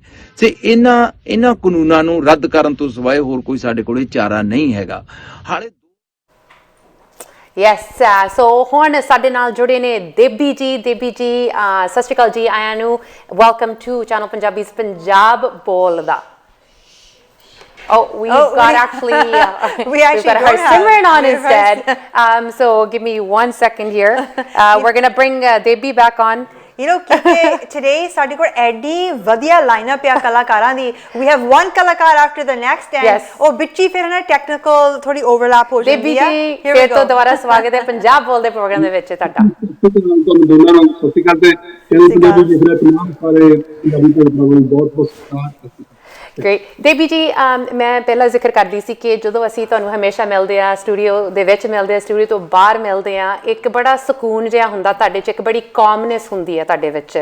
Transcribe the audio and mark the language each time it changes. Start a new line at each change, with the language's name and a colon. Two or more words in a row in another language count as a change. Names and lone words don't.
Punjabi: ਤੇ ਇਹਨਾਂ ਕਾਨੂੰਨਾਂ ਨੂੰ ਰੱਦ ਕਰਨ ਤੋਂ ਸਿਵਾਏ ਹੋਰ ਕੋਈ ਸਾਡੇ ਕੋਲੇ ਚਾਰਾ ਨਹੀਂ ਹੈਗਾ ਹਾਲੇ।
English: yes, so
Punjabi: ਹੁਣ ਸਾਡੇ ਨਾਲ ਜੁੜੇ ਨੇ ਦੇਬੀ ਜੀ। ਦੇਬੀ ਜੀ ਸਤਿ ਸ਼੍ਰੀ ਅਕਾਲ ਜੀ, ਆਇਆਂ ਨੂੰ
English: welcome to
Punjabi: ਚੈਨਲ ਪੰਜਾਬੀਜ਼ ਪੰਜਾਬ ਬੋਲਦਾ।
English: Oh, we've got actually we've got her Simran on instead. So give me 1 second here. We're going to bring Debi back on. You know, today
Punjabi: ਸਾਡੇ ਕੋਲ ਐਡੀ ਵਧੀਆ ਲਾਈਨਅਪ ਆ ਕਲਾਕਾਰਾਂ ਦੀ।
English: We have one
Punjabi: ਕਲਾਕਾਰ
English: after the next and
Punjabi: ਉਹ ਵਿੱਚੀ ਫਿਰ ਨਾ ਟੈਕਨੀਕਲ ਥੋੜੀ ਓਵਰਲੈਪ ਹੋ ਜਾਂਦੀ ਆ। ਦੇਬੀ ਜੀ ਫਿਰ ਤੋਂ ਦੁਬਾਰਾ ਸਵਾਗਤ ਹੈ ਪੰਜਾਬ ਬੋਲਦੇ ਪ੍ਰੋਗਰਾਮ ਦੇ ਵਿੱਚ ਤੁਹਾਡਾ। ਤੁਹਾਨੂੰ ਦੋਨਾਂ ਨੂੰ ਸਤਿ ਸ਼੍ਰੀ ਅਕਾਲ ਤੇ ਚੈਨਲ ਪੰਜਾਬੀ ਦੇਖ ਰਹੇ ਤਮਾਮ ਸਾਰੇ ਪੰਜਾਬੀ ਭਰਾਵਾਂ ਨੂੰ ਬਹੁਤ ਬਹੁਤ ਸਤਿਕਾਰ। ਗ੍ਰੇਟ। ਦੇਬੀ ਜੀ, ਮੈਂ ਪਹਿਲਾਂ ਜ਼ਿਕਰ ਕਰਦੀ ਸੀ ਕਿ ਜਦੋਂ ਅਸੀਂ ਤੁਹਾਨੂੰ ਹਮੇਸ਼ਾ ਮਿਲਦੇ ਆ ਸਟੂਡੀਓ ਦੇ ਵਿੱਚ ਮਿਲਦੇ ਆ, ਸਟੂਡੀਓ ਤੋਂ ਬਾਹਰ ਮਿਲਦੇ ਆ, ਇੱਕ ਬੜਾ ਸਕੂਨ ਜਿਹਾ ਹੁੰਦਾ ਤੁਹਾਡੇ 'ਚ, ਇੱਕ ਬੜੀ ਕਾਮਨੈਸ ਹੁੰਦੀ ਹੈ ਤੁਹਾਡੇ ਵਿੱਚ।